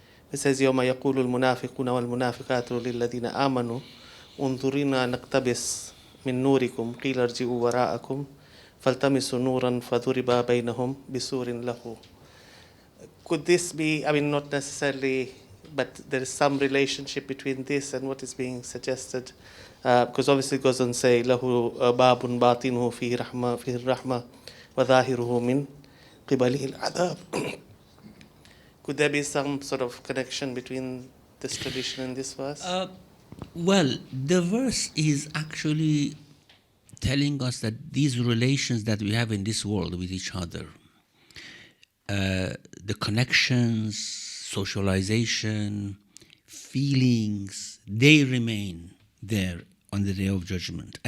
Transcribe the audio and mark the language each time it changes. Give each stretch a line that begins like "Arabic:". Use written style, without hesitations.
English: It says,
Arabic: يَوْمَ يَقُولُ الْمُنَافِقُونَ وَالْمُنَافِقَاتُ لِلَّذِينَ آمَنُوا انظُرِنَا نَقْتَبِسْ مِنْ نُورِكُمْ قِيلَ ارْجِعُوا وَرَاءَكُمْ فَالْتَمِسُوا نُورًا فَضُرِبَ بَيْنَهُمْ بِسُورٍ لَهُ.
English: Could this be, I mean, not necessarily, but there is some relationship between this and what is being suggested? Because obviously it goes on to say,
Arabic: لَهُ بَابٌ بَاطِنُهُ فِيهِ الرَّحْمَةِ وَظَاهِرُهُ مِنْ قِبَلِهِ الْعَذَابِ.
English: Could there be some sort of connection between this tradition and this verse? Well, the verse is actually telling us that these relations that we have in this world with each other, the connections, socialization, feelings, they remain there on the Day of Judgment.